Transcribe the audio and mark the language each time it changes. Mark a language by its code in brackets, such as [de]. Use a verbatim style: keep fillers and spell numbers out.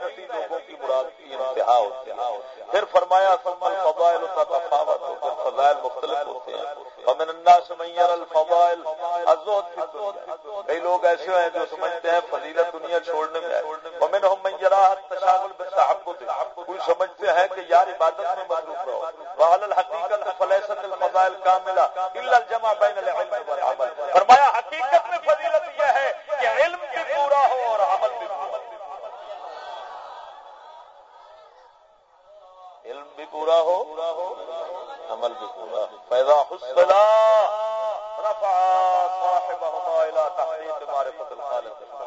[ur] نتیجوں کی مراد کی انتہا ہوتی ہے. پھر فرمایا [ar] ثم الفضائل تتفاوت، [ur] پھر فضائل مختلف ہوتے ہیں. [ar] ومن الناس من يرى الفضائل الزهد في الدنيا، [ur] کئی لوگ ایسے ہیں جو سمجھتے ہیں فضیلت دنیا چھوڑنے میں ہے. [ar] ومنهم من يرى التشاغل بالتعبد، [ur] کوئی سمجھتے ہیں کہ یار عبادت میں مصروف رہو. [ar] وعلى الحقيقة فليست الفضائل كاملة الا الجمع بين العلم والعمل. [ur] فرمایا حقیقت میں فضیلت یہ ہے کہ علم بھی پورا ہو اور عمل بھی پورا ہو. علم بھی پورا ہو، عمل بھی پورا. [ar] فیضا حسنا رفع صاحبہما الی تحقیق معرفت الخالق.